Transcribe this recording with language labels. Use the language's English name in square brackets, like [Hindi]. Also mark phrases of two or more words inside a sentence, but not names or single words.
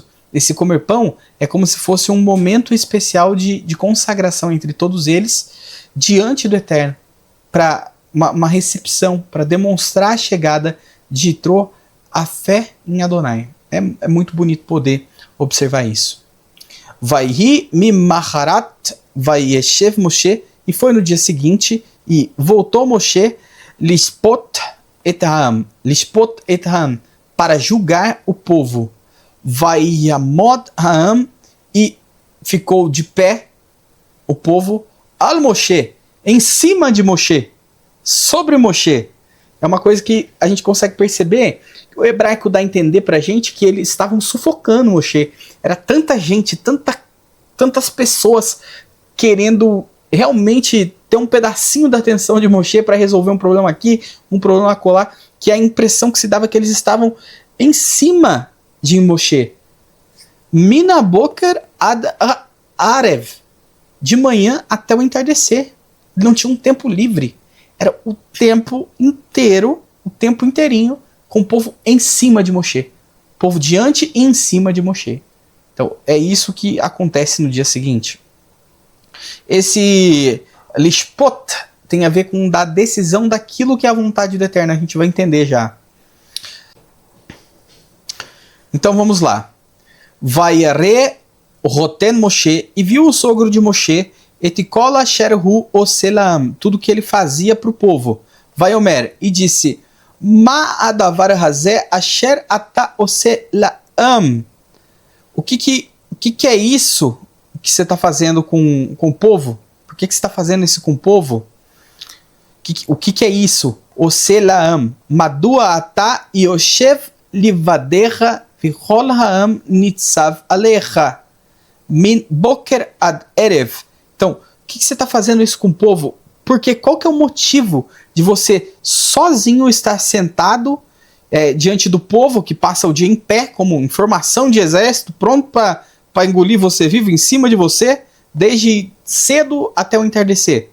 [Portuguese] Esse comer pão é como se fosse um momento especial de consagração entre todos eles diante do Eterno, para uma recepção, para demonstrar a chegada de Yitro, a fé em Adonai. É muito bonito poder observar isso. [Hebrew] ויהי ממחרת וישב משה, [Portuguese] e foi no dia seguinte, e voltou Moshe [Hebrew] לשפוט את העם, [Portuguese] para julgar o povo. [Hebrew] ויעמד העם, [Portuguese] e ficou de pé o povo [Hebrew] על משה, [Portuguese] em cima de Moshe, sobre Moshe. É uma coisa que a gente consegue perceber, que o hebraico dá a entender pra gente que eles estavam sufocando Moshe. Era tanta gente, tantas pessoas querendo realmente ter um pedacinho da atenção de Moshe para resolver um problema aqui, um problema acolá, que a impressão que se dava é que eles estavam em cima de Moshe. [Hebrew] מן בוקר עד ערב, [Portuguese] de manhã até o entardecer. Não tinha um tempo livre. Era o tempo inteiro, o tempo inteirinho, com o povo em cima de Moshe. O povo diante e em cima de Moshe. Então, é isso que acontece no dia seguinte. Esse lishpot tem a ver com da decisão daquilo que é a vontade do Eterno. A gente vai entender já. Então, vamos lá. [Hebrew] וירא חותן משה, [Portuguese] e viu o sogro de Moshe, [Hebrew] את כל אשר הוא עושה לעם, [Portuguese] tudo que ele fazia para o povo. Vaiomer, e disse, [Hebrew] מה הדבר הזה אשר אתה עושה לעם. [Portuguese] O que é isso que você está fazendo com o povo? Por que você está fazendo isso com o povo? O que é isso? Oselam. [Hebrew] מדוע אתה יושב לבדך וכל העם נצב עליך. מן בוקר עד ערב. [Portuguese] Então, o que você está fazendo isso com o povo? Porque qual que é o motivo de você sozinho estar sentado diante do povo que passa o dia em pé, como informação de exército, pronto para engolir você vivo em cima de você, desde cedo até o entardecer?